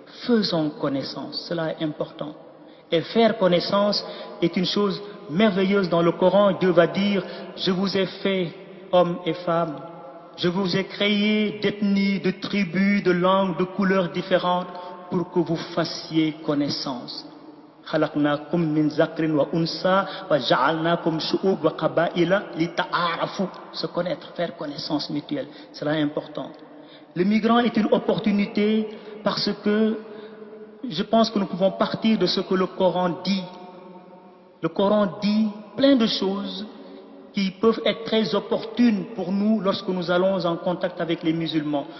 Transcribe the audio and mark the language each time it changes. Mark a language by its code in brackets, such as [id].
[fr] Faisons connaissance, cela est important. Et faire connaissance est une chose merveilleuse dans le Coran. Dieu va dire, je vous ai fait hommes et femmes, je vous ai créé d'ethnies, de tribus, de langues, de couleurs différentes pour que vous fassiez connaissance. [ar] خلقناكم من ذكر وأنثى وجعلناكم شعوب وقبائل لتعارفوا. [fr] Se connaître, faire connaissance mutuelle, cela est important. Le migrant est une opportunité parce que je pense que nous pouvons partir de ce que le Coran dit. Le Coran dit plein de choses qui peuvent être très opportunes pour nous lorsque nous allons en contact avec les musulmans.